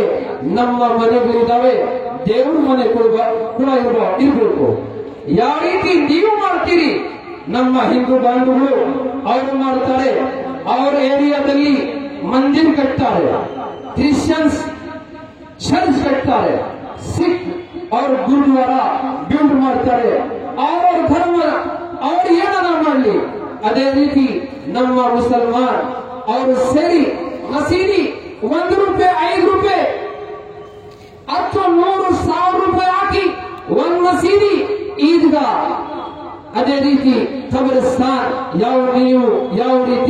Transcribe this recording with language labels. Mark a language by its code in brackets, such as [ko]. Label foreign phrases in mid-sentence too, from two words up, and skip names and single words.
[kn] ನಮ್ಮ ಮನೆಗಳಿದ್ದಾವೆ, ದೇವ್ರ ಮನೆ ಕೂಡ ಇರಬೇಕು. ಯಾವ ರೀತಿ ನೀವು ಮಾಡ್ತೀರಿ, ನಮ್ಮ ಹಿಂದೂ ಬಾಂಧವರು ಅವರು ಮಾಡ್ತಾರೆ, ಅವರ ಏರಿಯಾದಲ್ಲಿ ಮಂದಿರ್ ಕಟ್ತಾರೆ, [en] Christians church [kn] ಕಟ್ತಾರೆ, ಸಿಖ್ [hi] और गुरुद्वारा [kn] बिल्ड ಮಾಡ್ತಾರೆ, ಅವರ ಧರ್ಮ ಅವರು ಏನನ್ನ ಮಾಡಲಿ. ಅದೇ ರೀತಿ ನಮ್ಮ ಮುಸಲ್ಮಾನ್ ಅವರು ಸೇರಿ ಮಸೀದಿ 1 ರೂಪಾಯಿ, 5 ರೂಪಾಯಿ ಅಥವಾ 100, 1000 ರೂಪಾಯಿ ಹಾಕಿ ಒಂದು ಮಸೀದಿ, ಈದ್ಗಾ, ಅದೇ ರೀತಿ ಕಬ್ರಿಸ್ತಾನ್, ನೀವು ಯಾವ ರೀತಿ